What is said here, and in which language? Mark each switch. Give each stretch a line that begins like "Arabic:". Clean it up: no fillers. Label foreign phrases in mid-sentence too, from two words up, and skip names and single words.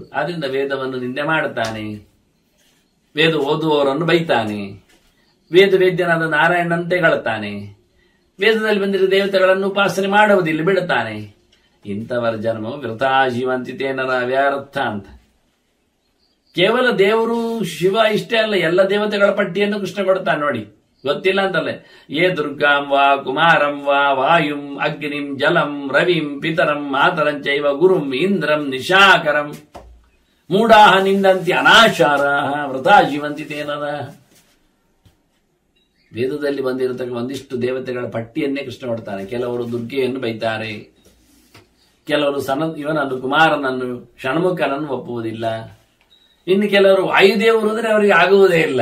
Kannada: ಆದ್ರಿಂದ ವೇದವನ್ನು ನಿಂದೆ ಮಾಡುತ್ತಾನೆ, ವೇದ ಓದುವವರನ್ನು ಬೈತಾನೆ, ವೇದ ವೇದ್ಯನಾದ ನಾರಾಯಣಂತೆ ಗಳತಾನೆ, ವೇದದಲ್ಲಿ ಬಂದಿರುವ ದೇವತೆಗಳನ್ನು ಉಪಾಸನೆ ಮಾಡುವುದಿಲ್ಲ, ಬಿಡುತ್ತಾನೆ. ಇಂಥವರ ಜನ್ಮವು
Sanskrit: ವೃಥಾ ಜೀವಂತಿತೇನರ
Kannada: ವ್ಯರ್ಥ ಅಂತ. ಕೇವಲ ದೇವರು ಶಿವ ಇಷ್ಟೇ ಅಲ್ಲ, ಎಲ್ಲ ದೇವತೆಗಳ ಪಟ್ಟಿಯನ್ನು ಕೃಷ್ಣ ಕೊಡ್ತಾನೆ ನೋಡಿ. ಗೊತ್ತಿಲ್ಲ ಅಂತಲ್ಲ.
Sanskrit: ಯೇ ದುರ್ಗಾಂ ವಾ ಕುಮಾರಂ ವಾ ವಾಯುಂ ಅಗ್ನಿಂ ಜಲಂ ರವಿಂ ಪಿತರಂ ಮಾತರಂಚೈವ ಗುರುಂ ಇಂದ್ರಂ ನಿಶಾಕರಂ ಮೂಢಾಹ ನಿಂದಂತಿ ಅನಾಶಾರಾಹ ವೃಥಾ ಜೀವಂತಿ ತೇನದ.
Kannada: ವೇದದಲ್ಲಿ ಬಂದಿರತಕ್ಕ ಒಂದಿಷ್ಟು ದೇವತೆಗಳ ಪಟ್ಟಿಯನ್ನೇ ಕೃಷ್ಣ ಕೊಡ್ತಾನೆ. ಕೆಲವರು ದುರ್ಗೆಯನ್ನು ಬೈತಾರೆ, ಕೆಲವರು ಇವನನ್ನು ಕುಮಾರನನ್ನು ಷಣ್ಮುಖನನ್ನು ಒಪ್ಪುವುದಿಲ್ಲ, ಇನ್ನು ಕೆಲವರು ವಾಯುದೇವರು ಅಂದರೆ ಅವರಿಗೆ ಆಗುವುದೇ ಇಲ್ಲ.